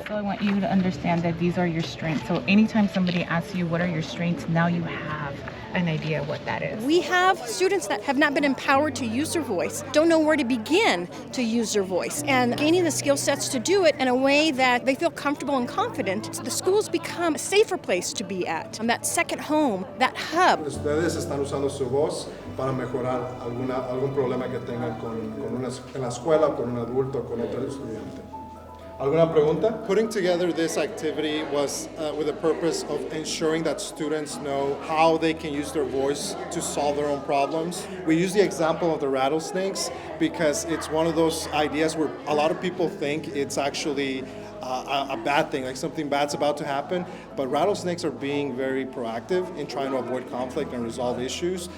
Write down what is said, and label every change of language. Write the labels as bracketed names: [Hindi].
[English] Also, I want you to understand that these are your strengths. So anytime somebody asks you what are your strengths, now you have an idea what that is. We have students that have not been empowered to use their voice, don't know where to begin to use their voice, and gaining the skill sets to do it in a way that they feel comfortable and confident. The schools become a safer place to be at, that second home, that hub. [Spanish] Ustedes están usando su voz para mejorar algún problema que tengan en la escuela, con un adulto, con otro estudiante. ¿Alguna pregunta? [English] Putting together this activity was with the purpose of ensuring that students know how they can use their voice to solve their own problems. We use the example of the rattlesnakes because it's one of those ideas where a lot of people think it's actually a bad thing, like something bad's about to happen, but rattlesnakes are being very proactive in trying to avoid conflict and resolve issues.